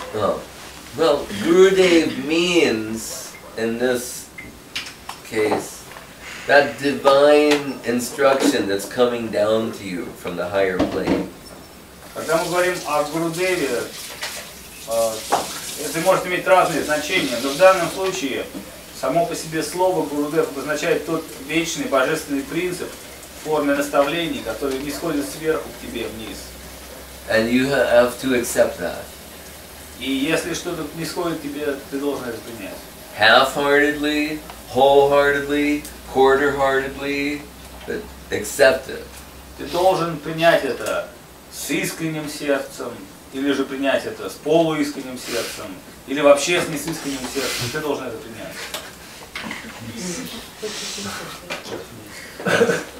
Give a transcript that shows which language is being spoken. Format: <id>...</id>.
<en>Oh. Well, Gurudev means, in this case, that divine instruction that's coming down to you from the higher plane.</en> <ru>Когда мы говорим о Гурудеве, это может иметь разные значения, но в данном случае само по себе слово Гурудев обозначает тот вечный божественный принцип в форме наставлений, который не сходит сверху к тебе вниз.</ru> <en>And you have to accept that.</en> <ru>И если что-то не сходит к тебе, ты должен это принять.</ru> <en>Half-heartedly, wholeheartedly, quarter-heartedly, but accept it.</en> <ru>Ты должен принять это с искренним сердцем, или же принять это с полуискренним сердцем, или вообще с неискренним сердцем, ты должен это принять.</ru>